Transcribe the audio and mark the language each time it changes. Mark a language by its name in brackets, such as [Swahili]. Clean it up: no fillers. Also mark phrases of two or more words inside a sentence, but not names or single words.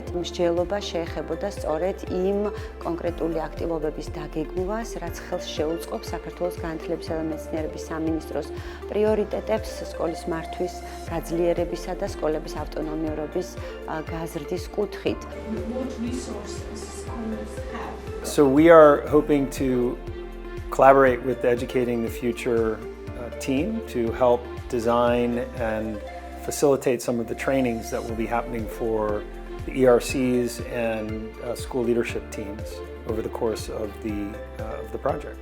[Georgian] მსჯელობა შეეხებოდა სწორედ იმ კონკრეტული აქტივობების დაგეგმვას, რაც ხელს შეუწყობს საქართველოს განათლებისა და მეცნიერების სამინისტროს პრიორიტეტებს სკოლის მართვის გაძლიერებისა და სკოლების ავტონომიურობის გაზრდის კუთხით. [English] What resources schools have? So we are hoping to collaborate with the Educating the Future team to help design and facilitate some of the trainings that will be happening for the ERCs and school leadership teams over the course of the project.